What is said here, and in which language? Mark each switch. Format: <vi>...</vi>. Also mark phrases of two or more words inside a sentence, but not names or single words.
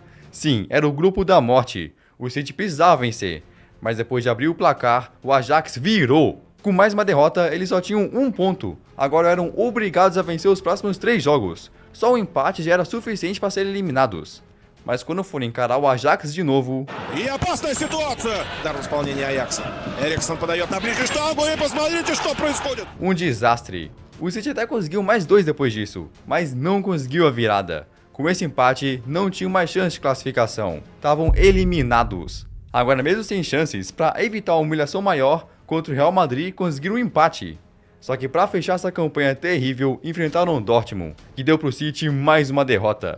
<pt>Sim, era o grupo da morte, o City precisava vencer, mas depois de abrir o placar, o Ajax virou. Com mais uma derrota, eles só tinham um ponto. Agora eram obrigados a vencer os próximos 3 jogos. Só o empate já era suficiente para serem eliminados. Mas quando forem encarar o Ajax de novo...</pt> <ru>E опасная ситуация! Дар в исполнении Аякса. Эриксон подает на ближнюю штангу и посмотрите, что происходит!</ru> <pt>Um desastre. O City até conseguiu mais 2 depois disso, mas não conseguiu a virada. Com esse empate, não tinham mais chance de classificação. Estavam eliminados. Agora, mesmo sem chances, para evitar uma humilhação maior, contra o Real Madrid conseguiram um empate. Só que para fechar essa campanha terrível, enfrentaram o Dortmund, que deu pro City mais uma derrota.</pt>